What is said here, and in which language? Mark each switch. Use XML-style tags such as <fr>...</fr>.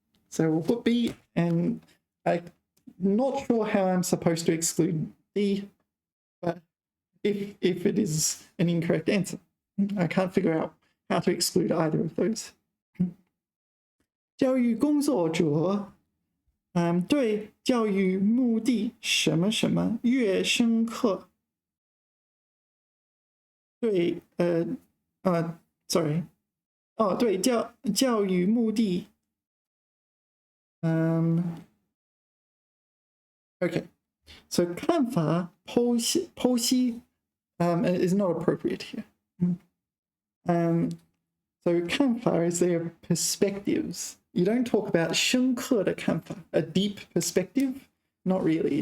<en>So we'll put B, and I'm not sure how I'm supposed to exclude D, but if it is an incorrect answer, I can't figure out how to exclude either of those.</en> <zh>教育工作者对教育目的什么什么越深刻，对</zh> <en>sorry</en> <zh>对教育目的</zh> <en>okay, so</en> <zh>看法剖析</zh> <en>is not appropriate here. So 看法 is their perspectives. You don't talk about 深刻的看法, a deep perspective. Not really.</en>